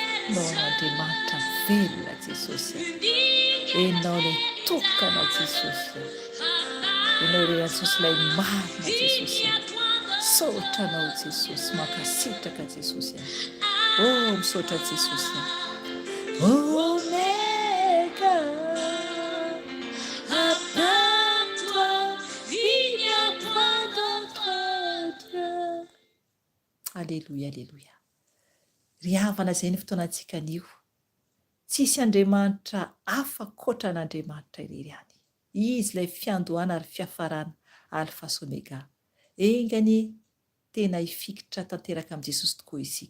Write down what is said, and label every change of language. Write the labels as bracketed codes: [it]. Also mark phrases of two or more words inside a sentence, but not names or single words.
[mg] no Andriamanitra velona Jesosy. Ianao ilay tokana Jesosy. Ianao ilay Jesosy ilay marina Jesosy. Saotra anao Jesosy, mankasitraka Jesosy. Oh, misaotra Jesosy. Omega, [fr] à part toi, il n'y a pas d'autre. Alléluia, alléluia. [mg] Ry havana izay ny fotoanantsika anio. Tsisy Andriamanitra hafa ankoatra an'Andriamanitra irery ihany. Izy ilay fiandohana ary fiafarana, alfa sy omega. Engany tena hifikitra tanteraka amin'i Jesosy tokoa isika.